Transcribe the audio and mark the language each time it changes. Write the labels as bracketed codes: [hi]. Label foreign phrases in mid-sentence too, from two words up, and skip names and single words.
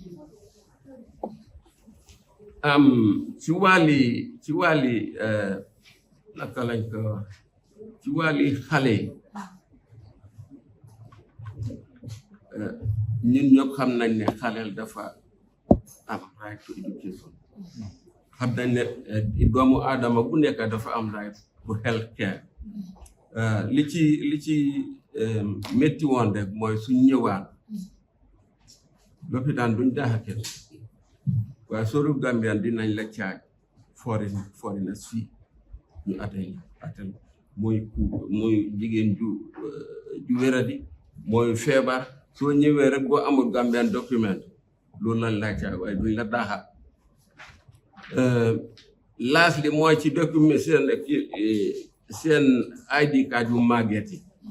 [wo] ci wàlli naka lañ ko ci wàlli xale yi ñun ñëpp xam nañ ne xaleel dafa am [en] right to education [wo] xam nañ ne doomu aadama bu nekk dafa am right pour [en] health care [wo] li ci métti woon rek mooy suñ ñëwaan lopitaan duñ daaxa kenn waaye sooru Gambian dinañ la caaj foreigners fii ñu atel muy jigéen ju wéradi mooy feebar soo ñëwee rek boo amul Gambian document loolu lañ la caaj waaye duñ la daaxa laas li mooy ci document seen [en] ID card [wo] yu màgget yi